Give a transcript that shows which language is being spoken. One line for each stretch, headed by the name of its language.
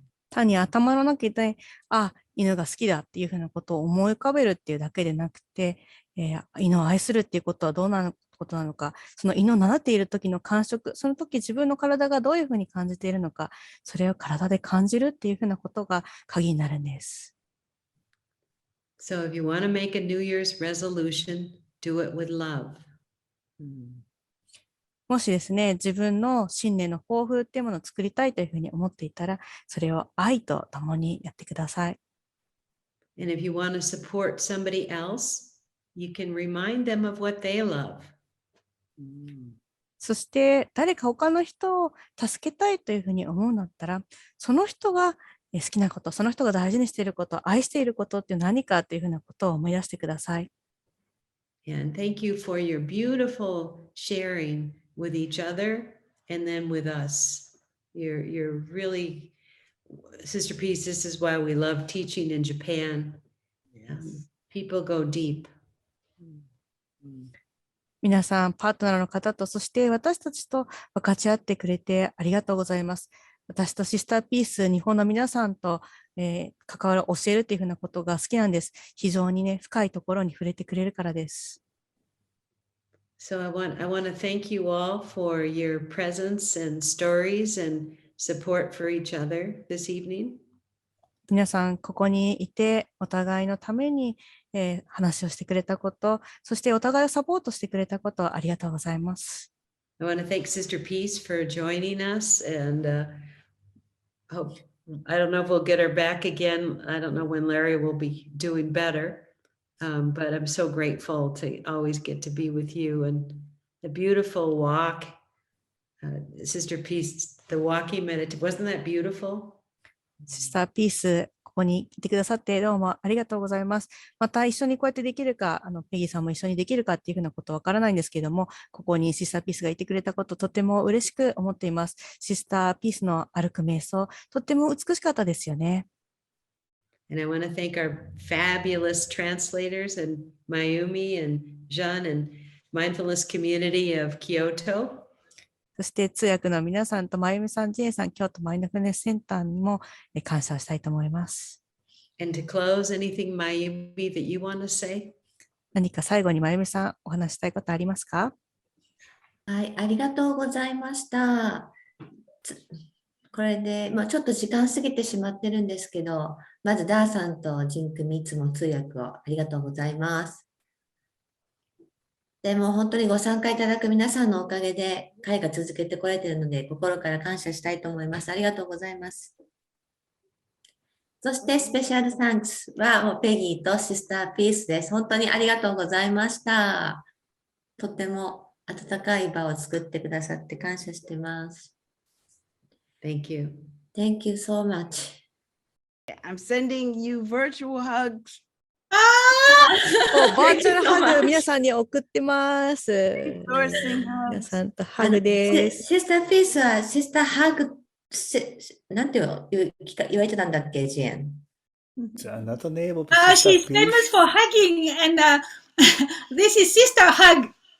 Japanese: 単に頭の中で、犬が好きだっていうふうなことを思い浮かべるっていうだけでなくて、犬を愛するっていうことはどうなことなのか、その犬を習っている時の感触、その時自分の体がどういうふうに感じているのか、それを体で感じるっていうふうなことが鍵になるんです。
English: So if you want to make a New Year's resolution, do it with love.
Japanese: もしですね、自分の新年の抱負っていうものを作りたいというふうに思っていたら、それを愛と共にやってください。
English: And if you want to support somebody else, you can remind them of what they love.
Japanese: そして誰か他の人を助けたいというふうに思うんだったら、その人が好きなこと、その人が大事にしていること、愛していることって何かというふうなことを思い出してください。
English: And thank you for your beautiful sharing with each other and then with us. You're really, Sister Peace, this is why we love teaching in Japan. People go deep.
Japanese: 皆さん、パートナーの方と、そして私たちと分かち合ってくれてありがとうございます。私とシスターピース、日本の皆さんと、関わる、教えるというふうなことが好きなんです。非常にね、深いところに触れてくれるからです。
English: So I want to thank you all for your presence and stories and support for each other this evening.
Japanese: 皆さん、ここにいて、お互いのために、話をしてくれたこと、そしてお互いをサポートしてくれたこと、ありがとうございます。
English: I want to thank Sister Peace for joining us and hope, I don't know if we'll get her back again. I don't know when Larry will be doing better, but I'm so grateful to always get to be with you and the beautiful walk. Sister Peace, the walking meditation, wasn't that beautiful?
Japanese: シスターピース、ここにいてくださってどうもありがとうございます。また一緒にこうやってできるか、ペギーさんも一緒にできるかっていうふうなことわからないんですけども、ここにシスターピースがいてくれたこと、とても嬉しく思っています。シスターピースの歩く瞑想、とっても美しかったですよね。
English: And I want to thank our fabulous translators and Mayumi and Jean and mindfulness community of Kyoto.
Japanese: そして通訳の皆さんとまゆみさん、ジェイさん、京都マインドフルネスセンターにも感謝したいと思います。
English: And to close, anything Mayumi that you want to say?
Japanese: 何か最後にまゆみさんお話したいことありますか？はい、ありがとうございました。これで、ちょっと時間過ぎてしまってるんですけど、まずダーさんとジン組いつも通訳をありがとうございます。でも本当にご参加いただく皆さんのおかげで会が続けてこられているので心から感謝したいと思います。ありがとうございます。そしてスペシャルサンクスはもうペギーとシスターピースです。本当にありがとうございました。とっても温かい場を作ってくださって感謝してます。
English: Thank you. Thank you so much. I'm sending you virtual hugs. Ah!
Japanese: バーチャルハグ皆さんに送ってます。皆さんとハグです。シスターピースはシスターハグ、なんて言われてたんだっけ、ジェーン。
English: Another name of She's Sister famous Peace. for hugging, and this is sister hug.